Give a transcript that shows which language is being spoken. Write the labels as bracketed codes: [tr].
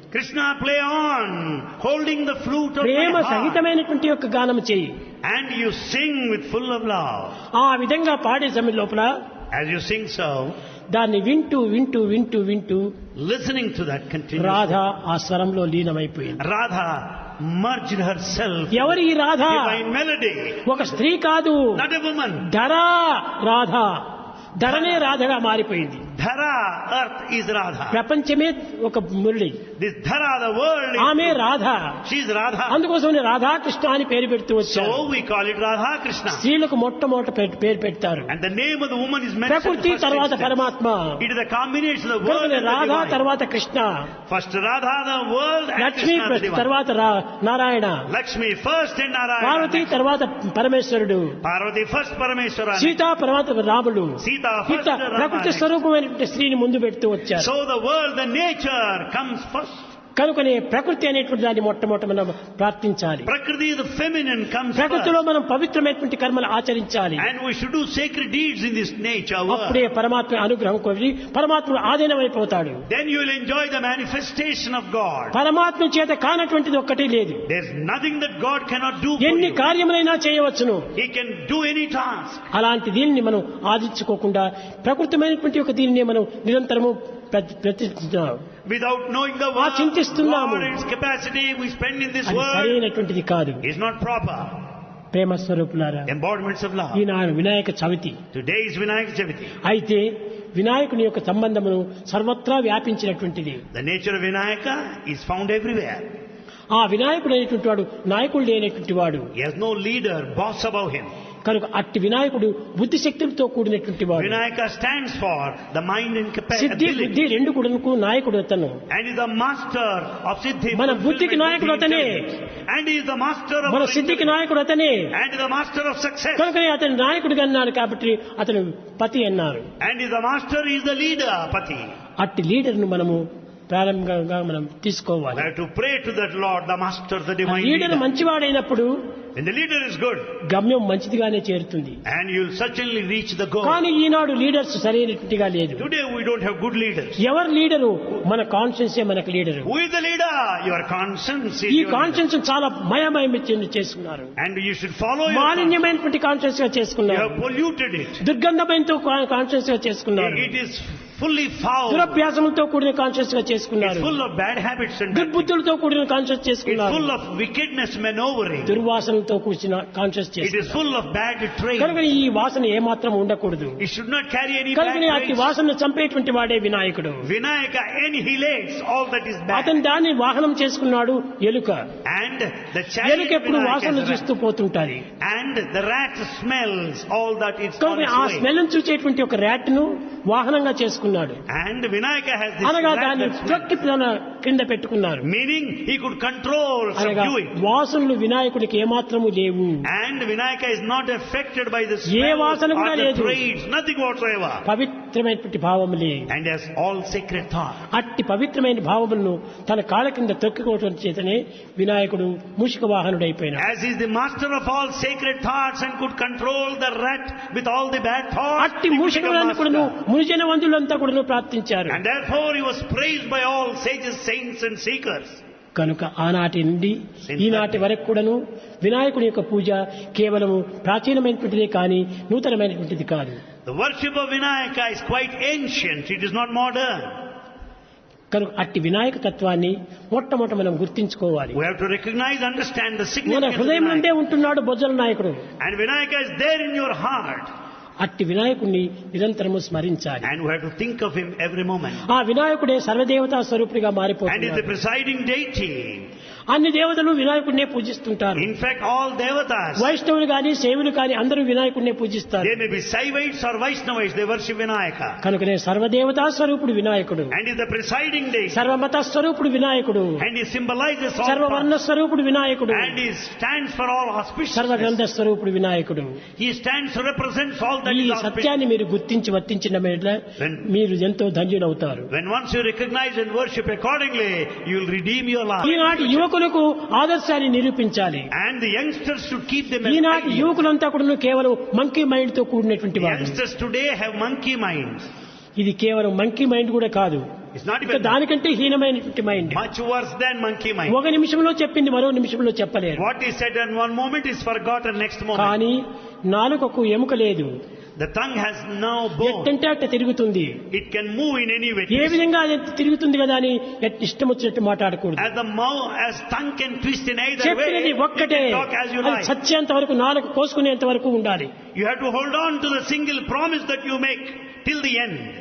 [en] Krishna, play on, holding the flute of [te] Prema [en] my heart. [te] సహితమైనటువంటి యొక్క గానం చేయి. [en] And you sing with full of love. [te] ఆ విధంగా పాడే సమయం లోపల [en] As you sing so, [te] దాన్ని వింటూ వింటూ వింటూ వింటూ [en] listening to that continuously, [te] Radha ఆ స్వరంలో లీనమైపోయింది. [en] Radha merged herself in [te] ఎవరి ఈ రాధ? [en] divine melody. [te] ఒక స్త్రీ కాదు, [en] Not a woman. [te] ధరా రాధ. ధరనే రాధగా మారిపోయింది. [en] Dhara, earth is Radha. [te] ప్రపంచమే ఒక Murali. [en] This Dhara, the world [te] ఆమె [en] is, [te] Radha. [en] she is Radha. [te] అందుకోసం రాధాకృష్ణ అని పేరు పెడుతూ వచ్చారు. [en] So we call it Radha Krishna. [te] స్త్రీలకు మొట్టమొదట పేరు పెడతారు. [en] And the name of the woman is mentioned [te] ప్రకృతి [en] first [te] తర్వాత [en] instance. [te] పరమాత్మ. [en] It is a combination of the world [te] కనుక [en] and the [te] రాధా [en] divine. [te] తర్వాత Krishna, [en] First Radha, the world, and [te] Lakshmi [en] Krishna, the divine. [te] తర్వాత Narayana, [en] Lakshmi first and Narayana. [te] Parvati తర్వాత పరమేశ్వరుడు, [en] Parvati first Parameshwara. [te] Sita తర్వాత రాముడు. [en] Sita first [te] ఇట్లా ప్రకృతి [en] Rama. [te] స్వరూపమైనటువంటి స్త్రీని ముందు పెడుతూ వచ్చారు. [en] So the world, the nature comes first. [te] కనుకనే ప్రకృతి అనేటువంటి దాన్ని మొట్టమొదట మనం ప్రార్థించాలి. [en] Prakriti, the feminine, comes [te] ప్రకృతిలో [en] first. [te] మనం పవిత్రమైనటువంటి కర్మలు ఆచరించాలి. [en] And we should do sacred deeds in this nature world. [te] అప్పుడే పరమాత్మ అనుగ్రహం కొద్ది పరమాత్మ ఆధీనమైపోతాడు. [en] Then you will enjoy the manifestation of God. [te] పరమాత్మ చేత కానటువంటిది ఒక్కటి లేదు. [en] There's nothing that God cannot do for [te] ఎన్ని [en] you. [te] కార్యములైనా చేయవచ్చును. [en] He can do any task. [te] అలాంటి దీనిని మనం ఆదించుకోకుండా ప్రకృతమైనటువంటి ఒక దీనిని మనం నిరంతరము ప్రతిష్ఠిస్తున్నాం. [en] Without knowing the [te] ఆ [en] word, [te] చింతిస్తున్నాము. [en] God, its capacity we spend in this [te] అది [en] world [te] సరైనటువంటిది కాదు. [en] is not proper. [te] ప్రేమ స్వరూపులారా, [en] Embodiments of love. [te] Eenadu Vinayaka Chavithi. [en] Today is Vinayak Chaviti. [te] అయితే వినాయకుని యొక్క సంబంధమును సర్వత్రా వ్యాపించినటువంటిది. [en] The nature of Vinayaka is found everywhere. [te] ఆ వినాయకుడు అనేటువంటి వాడు నాయకుడు లేనటువంటి వాడు. [en] He has no leader, boss above him. [te] కనుక అట్టి వినాయకుడు బుద్ధి శక్తులతో కూడినటువంటి వాడు. [en] Vinayaka stands for the mind and [te] Siddhi [en] capacity. [te] బుద్ధి రెండు కూడాను నాయకుడు అతను. [en] And is the master of Siddhi. [te] మన బుద్ధికి నాయకుడు అతనే. [en] And he is the master of [te] మన సిద్ధికి నాయకుడు అతనే. [en] And is the master of success. [te] కనుకనే అతను నాయకుడిగా అన్నాడు కాబట్టి అతను పతి అన్నారు. [en] And is the master, is the leader, Pati. [te] అట్టి లీడర్ను మనము ప్రారంభంగా మనం [en] We [te] తీసుకోవాలి. [en] have to pray to that Lord, the master, the divine leader leader. [te] మంచివాడైనప్పుడు [en] When the leader is good, [te] గమ్యం మంచిదిగానే చేరుతుంది. [en] and you'll certainly reach the goal. [te] కానీ ఈనాడు leaders సరైనట్టుగా లేదు. [en] Today we don't have good leaders. [te] ఎవరు leader? మన కాన్షియన్సే మనకు leader. [en] Who is the leader? Your conscience is your leader. [te] Conscience చాలా మయమయం చేసుకున్నారు. [en] And you should follow your conscience. [te] మాలిన్యమైనటువంటి conscience గా [en] You [te] చేసుకున్నారు. [en] have polluted it. [te] దుర్గంధమైనతో conscience గా చేసుకున్నారు. [en] It is fully foul. [te] దురభ్యాసములతో కూడిన కాన్షియస్ గా [en] It's [te] చేసుకున్నారు. [en] full of bad habits and bad things. [te] దుర్బుద్ధులతో కూడిన కాన్షియస్ [en] It's [te] చేసుకున్నారు. [en] full of wickedness maneuvering. [te] దుర్వాసనలతో కూర్చిన కాన్షియస్ [en] It [te] చేసుకున్నారు. [en] is full of bad traits. [te] కనుక ఈ వాసన ఏమాత్రం ఉండకూడదు. [en] It should not carry any bad [te] కనుక అట్టి [en] traits. [te] వాసనను చంపేటువంటి వాడే వినాయకుడు. [en] Vinayaka annihilates all that is bad. [te] అతను దాన్ని వాహనం చేసుకున్నాడు ఎలుక. [en] And the [te] ఎలుక [en] chariot [te] ఎప్పుడు [en] Vinayaka [te] వాసన [en] is a [te] చూస్తూ [en] rat. [te] పోతుంటాది. [en] And the rat smells all that is on [te] కనుక ఆ [en] its way. [te] స్మెల్ చూసేటువంటి ఒక ర్యాట్ ను వాహనంగా చేసుకున్నాడు. [en] And Vinayaka has this [te] అనగా [en] rat [te] దాన్ని [en] that smells. [te] త్రొక్కి తన కింద పెట్టుకున్నారు. [en] Meaning he could control, [te] అనగా [en] subdue it. [te] వాసనలు వినాయకుడికి ఏమాత్రము లేవు. [en] And Vinayaka is not affected by the [te] ఏ [en] smell [te] వాసన [en] or [te] కూడా [en] the [te] లేదు. [en] traits, nothing whatsoever. [te] పవిత్రమైనటువంటి భావములే. [en] And has all sacred thought. [te] అట్టి పవిత్రమైన భావములను తన కాళ్ళ కింద తొక్కుకోవటం చేతనే వినాయకుడు మూషిక వాహనుడైపోయినాడు. [en] As he is the master of all sacred thoughts and could control the rat with all the bad thoughts, [te] అట్టి [en] he became [te] మూషికలను కూడాను [en] master. [te] మునిజన వందులంతా కూడాను ప్రార్థించారు. [en] And therefore he was praised by all sages, saints and seekers. [te] కనుక ఆనాటి నుండి ఈనాటి వరకు కూడాను వినాయకుని యొక్క పూజ కేవలము ప్రాచీనమైనటువంటిదే కానీ నూతనమైనటువంటిది కాదు. [en] The worship of Vinayaka is quite ancient, it is not modern. [te] కనుక అట్టి వినాయక తత్వాన్ని మొట్టమొదట మనం గుర్తించుకోవాలి. [en] We have to recognize, understand the [te] మన [en] significance of [te] హృదయం నుండే [en] Vinayaka. [te] ఉంటున్నాడు బొజ్జల నాయకుడు. [en] And Vinayaka is there in your heart. [te] అట్టి వినాయకుడిని నిరంతరము స్మరించాలి. [en] And we have to think of him every moment. [te] ఆ వినాయకుడే సర్వదేవతా స్వరూపుడిగా [en] And is the [te] మారిపోతున్నాడు. [en] presiding deity. [te] అన్ని దేవతలు వినాయకుడినే పూజిస్తుంటారు. [en] In fact, all devatas, [te] వైష్ణవులు గాని శైవులు కాని అందరూ వినాయకుడినే పూజిస్తారు. [en] they may be Saivites or Vaishnavites, they worship Vinayaka. [te] కనుకనే సర్వదేవతా స్వరూపుడు వినాయకుడు. [en] And is the presiding deity. [te] సర్వమత స్వరూపుడు వినాయకుడు. [en] And he symbolizes all [te] సర్వవర్ణ [en] paths. [te] స్వరూపుడు వినాయకుడు. [en] And he stands for all [te] సర్వగ్రంథ [en] auspiciousness. [te] స్వరూపుడు వినాయకుడు. [en] He stands to represent all that [te] ఈ [en] is auspicious. [te] సత్యాన్ని మీరు గుర్తించి వర్తించిన మీదట మీరు ఎంతో ధన్యులవుతారు. [en] When once you recognize and worship accordingly, you will redeem your life. [te] ఈనాటి యువకులకు ఆదర్శాన్ని నిరూపించాలి. [en] And the youngsters should keep them as [te] ఈనాటి [en] ideals. [te] యువకులంతా కూడా కేవలం [en] monkey mind [te] తో కూడినటువంటి [en] The [te] వారు. [en] youngsters today have monkey minds. [te] ఇది కేవలం [en] monkey mind [te] కూడా కాదు, [en] It's not [te] ఇంకా [en] even [te] దానికంటే హీనమైనటువంటి mind. [en] much worse than monkey mind. [te] ఒక నిమిషంలో చెప్పింది మరో నిమిషంలో చెప్పలేరు. [en] What is said in one moment is forgotten next moment. [te] కానీ నాలుకకు ఎముక లేదు, [en] The tongue has no bone. [te] ఎట్టంటే అట్ట తిరుగుతుంది. [en] It can move in any way. [te] ఏ విధంగా అది తిరుగుతుంది కదా అని ఇష్టం వచ్చినట్టు మాట్లాడకూడదు. [en] As tongue can twist in either way, [te] చెప్పినది [en] you [te] ఒక్కటే, [en] can talk as you [te] అది [en] like. [te] సత్యంత వరకు నాలుగు కోసుకునేంత వరకు ఉండాలి. [en] You have to hold on to the single promise that you make till the end.